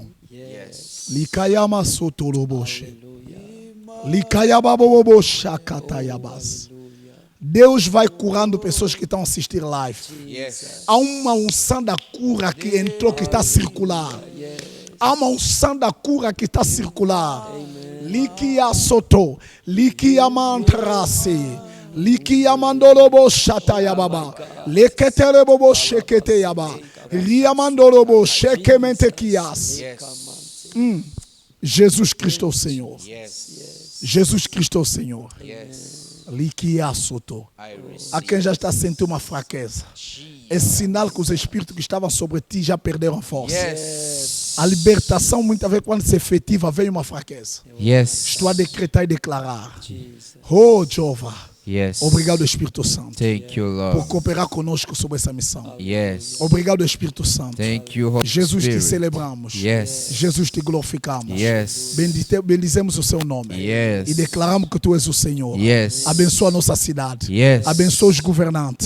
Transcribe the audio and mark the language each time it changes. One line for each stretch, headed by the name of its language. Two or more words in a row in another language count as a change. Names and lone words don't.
Portuguese: Likayama sotoroboche. Likayababobosakatayabas. Deus vai curando pessoas que estão a assistir live. Há uma unção da cura que entrou, que está a circular. Há uma unção da cura que está a circular. Likia soto, likia mantrase, likia mandorobo shatayababa, leketerebo shekete yaba, riamandorobo shekemente kias. Jesus Cristo é o Senhor. Jesus Cristo é o Senhor. Likia soto. Há quem já está sentindo uma fraqueza. É sinal que os espíritos que estavam sobre ti já perderam força. A libertação, muitas vezes, quando se efetiva, vem uma fraqueza. Estou a decretar e declarar. Oh, Jeová. Obrigado, Espírito Santo.
English: Thank you, Lord.
Portuguese: Por cooperar conosco sobre essa missão. Obrigado, Espírito Santo.
English: Thank you, Holy Jesus, Spirit.
Portuguese: te celebramos. Jesus, te glorificamos. Bendizemos o seu nome. E declaramos que tu és o Senhor. Abençoa a nossa cidade. Abençoa os governantes.